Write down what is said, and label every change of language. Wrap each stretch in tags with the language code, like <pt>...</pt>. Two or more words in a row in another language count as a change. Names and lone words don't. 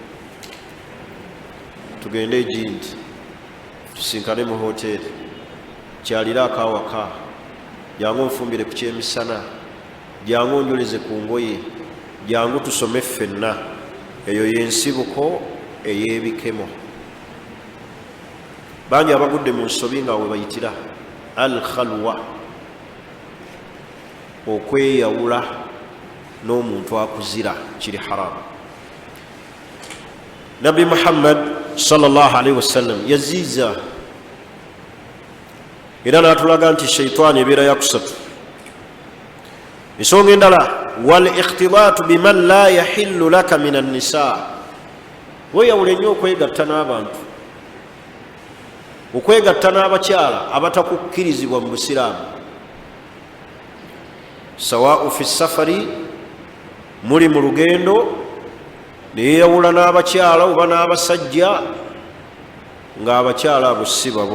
<lg>Tugende egindi, tusinkane mu hoteri, kyalira akawaka, jangu nfumbire ku kyemisana, jangu onjoleze ku ngoye, jangu tusome ffenna. Eyo yensibuko ey'ebikemo. Bangi abagudde mu nsobi nga we bayitira al khalwa. okweyawula n'omuntu akuzira kiri haramu. Nabi Muhammad</lg> <ar>صلى الله عليه وسلم</ar> <lg>yaziiza era n'atulaga nti sheitaani ebeera yakusatu. Ensonga endala,</lg> <ar>والاختلاط بمن لا يحل لك من النساء,</ar> <lg>weyawule nnyo okwegatta n'abantu, okwegatta n'abakyala abatakukkirizibwa mu busiraamu.</lg> <ar>سواء في السفر,</ar> <lg>muli mu lugendo neyeyawula n'abakyala oba n'abasajja ng'abakyala abo si babo.</lg>